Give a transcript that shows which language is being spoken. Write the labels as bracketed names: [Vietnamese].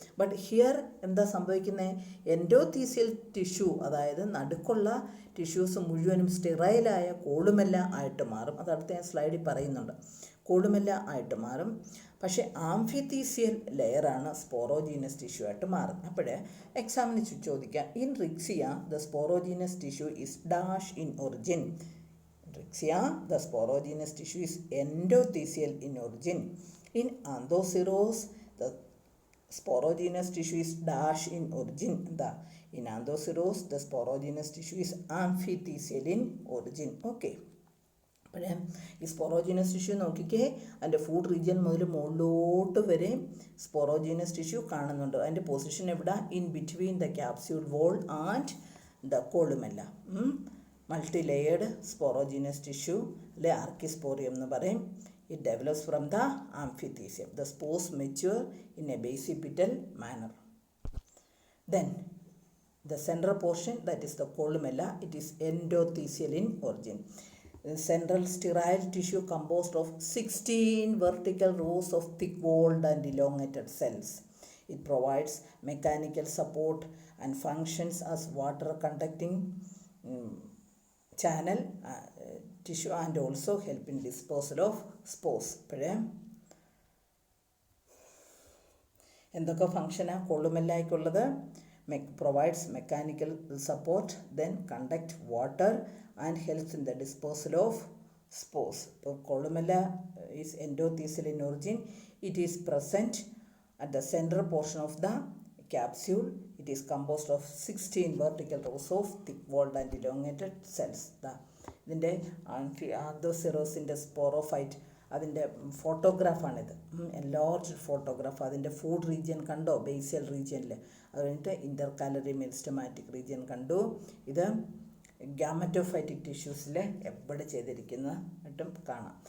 [Malayalam] But here എന്താ സംഭവിക്കുന്നത്? എൻഡോതീസിയൽ tissue, അതായത് നടുക്കുള്ള ടിഷ്യൂസ് മുഴുവനും സ്റ്റിറൈലായ കോളുമെല്ല ആയിട്ട് മാറും. അതടുത്ത ഞാൻ സ്ലൈഡിൽ പറയുന്നുണ്ട്. കോളുമെല്ല ആയിട്ട് മാറും. പക്ഷേ ആംഫിതീസിയൽ ലെയറാണ് സ്പോറോജീനസ് ടിഷ്യൂ ആയിട്ട് മാറുന്നത്. അപ്പോൾ എക്സാമിന് ചോദിക്കാം, [English] In Riccia the sporogenous tissue is dash in origin. Rixia, the sporogenous tissue is endothelial in origin. In Anthocerise, the sporogenous tissue is dash in origin. In Anthocerise, the sporogenous tissue is amphithecial in origin. Okay. [Malayalam] അപ്പോൾ ഈ sporogenous tissue നോക്കിക്കേ, അതിൻ്റെ food region മുതൽ മുകളിലോട്ട് വരെ sporogenous tissue കാണുന്നുണ്ട്. അതിൻ്റെ position എവിടെ? [English] In between the capsule wall and the columella. [Malayalam] Multi layered sporogenous tissue, അല്ലെ ആർക്കിസ്പോറിയം എന്ന് പറയും. [English] It develops from the amphithecium. The spores mature in a basipetal manner. Then the central portion, that is the columella, it is endothelial in origin. Central sterile tissue composed of 16 vertical rows of thick-walled and elongated cells. It provides mechanical support and functions as water-conducting channel tissue and also help in disposal of spores. [Malayalam] എന്തൊക്കെ ഫങ്ഷനാണ് കൊളുമെല്ലായ്ക്കുള്ളത്? [English] provides mechanical support, then conduct water and helps in the disposal of spores. So columella is endothelial in origin. It is present at the central portion of the capsule. It is composed of 16 vertical rows of thick-walled and elongated cells. [Malayalam] ഇതിൻ്റെ ആന്തോസിറോസിൻ്റെ sporophyte അതിൻ്റെ ഫോട്ടോഗ്രാഫാണിത്, enlarged photograph. അതിൻ്റെ food region കണ്ടോ? ബേസിയൽ റീജിയനിൽ. അത് കഴിഞ്ഞിട്ട് ഇൻ്റർകാലറി meristematic region കണ്ടു. ഇത് gametophytic ടിഷ്യൂസിൽ എവിടെ ചെയ്തിരിക്കുന്നതായിട്ടും കാണാം.